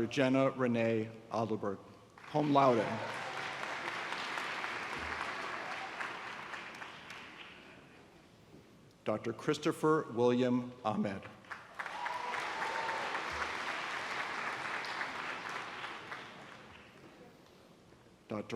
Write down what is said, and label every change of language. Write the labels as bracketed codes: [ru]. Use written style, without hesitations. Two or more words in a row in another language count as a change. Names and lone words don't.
[en] Jenna Renee Adelberg, [la] cum laude. [en] Dr. Christopher William Ahmed. Dr.